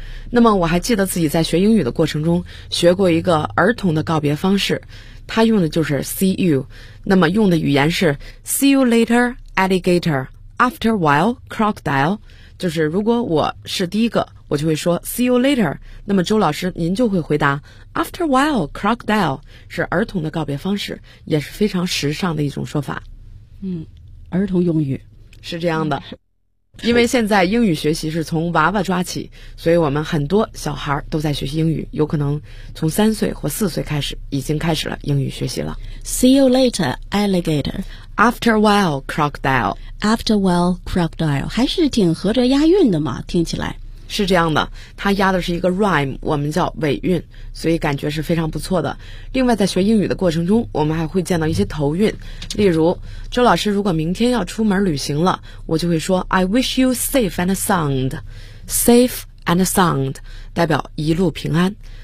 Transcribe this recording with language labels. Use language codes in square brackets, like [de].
[zh] 那么我还记得自己在学英语的过程中学过一个儿童的告别方式，他用的就是 [en] see you， [zh] 那么用的语言是 [en] see you later alligator after a while crocodile， [zh] 就是如果我是第一个我就会说 [en] see you later， [zh] 那么周老师您就会回答 [en] after a while crocodile， [zh] 是儿童的告别方式，也是非常时尚的一种说法。儿童用语是这样的，因为现在英语学习是从娃娃抓起，所以我们很多小孩都在学习英语，有可能从3岁或4岁开始已经开始了英语学习了。 [en] See you later alligator after a while crocodile after a while crocodile， [zh] 还是挺合着押韵的嘛，听起来是这样的，它压的是一个 rhyme， 我们叫尾韵，所以感觉是非常不错的。另外在学英语的过程中我们还会见到一些头韵，例如周老师如果明天要出门旅行了，我就会说 [en] I wish you safe and sound， [zh] safe and sound 代表一路平安。